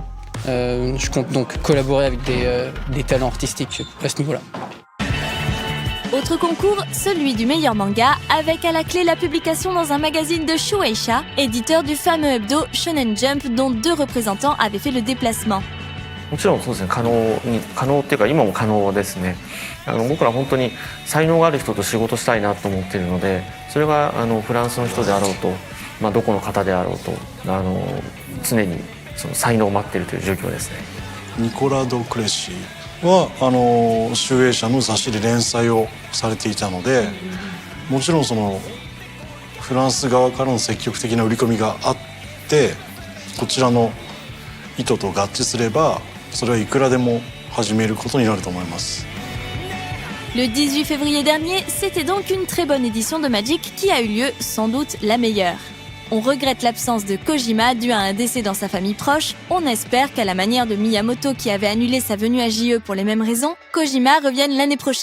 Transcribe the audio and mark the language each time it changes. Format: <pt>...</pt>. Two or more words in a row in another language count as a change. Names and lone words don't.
<fr>Je compte donc collaborer avec des talents artistiques à ce niveau-là. Autre concours, celui du meilleur manga, avec à la clé la publication dans un magazine de Shueisha, éditeur du fameux hebdo Shonen Jump dont 2 représentants avaient fait le déplacement.</fr> <ja>もちろんそうですね、可能っていうか今も可能ですね。僕ら本当に才能がある人と仕事したいなと思っているので、それがフランスの人であろうと、どこの方であろうと、常にその才能を待っているという状況ですね。ニコラ・ド・クレシは集英社の雑誌で連載をされていたので、もちろんそのフランス側からの積極的な売り込みがあって、こちらの意図と合致すれば、それはいくらでも始めることになると思います。</ja> <fr>Le 18 février dernier, c'était donc une très bonne édition de Magic qui a eu lieu, sans doute la meilleure. On regrette l'absence de Kojima due à un décès dans sa famille proche. On espère qu'à la manière de Miyamoto qui avait annulé sa venue à JE pour les mêmes raisons, Kojima revienne l'année prochaine.</fr>